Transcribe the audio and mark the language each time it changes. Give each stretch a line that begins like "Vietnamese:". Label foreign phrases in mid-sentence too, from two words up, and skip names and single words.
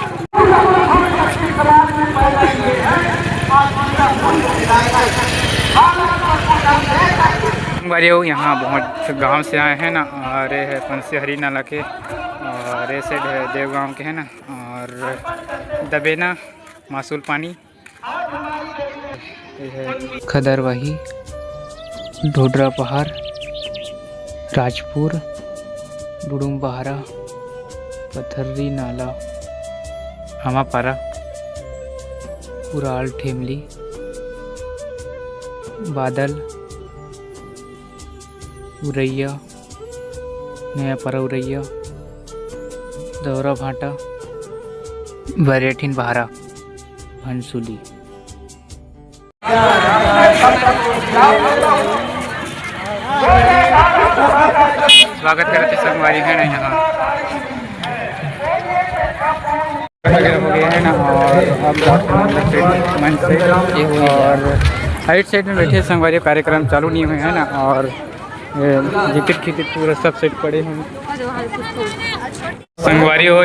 Chhattisgarhi: यहाँ बहुत गांव से आए हैं ना, और ये है पंचहरी नाला के, और ये साइड है देवगांव के है ना, और दबेना मासूल पानी ये है खदरवाही ढोडरा पहाड़ राजपुर डुडुम बहारा पथर्री नाला हमापारा उराल ठेमली बादल उरैया नयापारा उरैया दौरा भाटा बरेठिन बहारा भनसुली। स्वागत करते संगवारी है ना यहाँ हो गया है ना। और अब मंच से और साइड में बैठे संगवारी कार्यक्रम चालू नहीं हुए हैं ना, और जिकिट पूरा सब सेट पड़े हैं संगवारी हो।